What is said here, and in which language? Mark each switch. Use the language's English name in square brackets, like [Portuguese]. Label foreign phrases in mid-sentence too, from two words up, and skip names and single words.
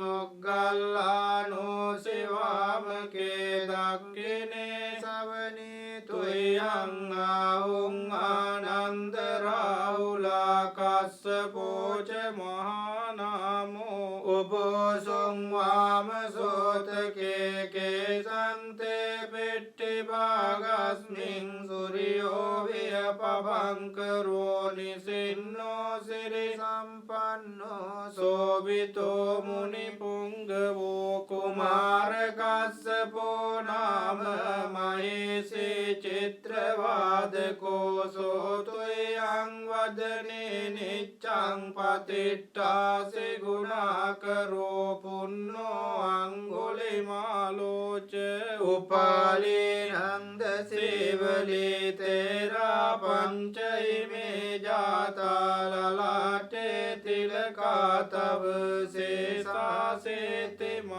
[Pali] මොග්ගල්ලානෝ සේවාමකේ දක්ඛිනේ සවනී තුයං ආහුං ආනන්ද රාහුලා කස්සපෝ ච මහානාමෝ උපෝසං වාමසෝතකේ කේසන්තේ පිට්ඨි භාගස්මින් සූර්යෝ වියපවංකරෝ නිසින්නෝ සිරි සම්පන්නෝ සෝවිතෝ මුනි පුංගවෝ කුමාර කස්සපෝ නාම මහේසේ චිත්‍රවාදකෝ සෝතුයං වදනේ නිච්ඡං පතිට්ඨාසේ ගුණාකරෝ පුන්නෝ අංගුලිමාලෝච උපාලේනං දසේවලේ තේරා පංචෛමේ ජාතා ලලාටේ තිලකා තව සේසාසේති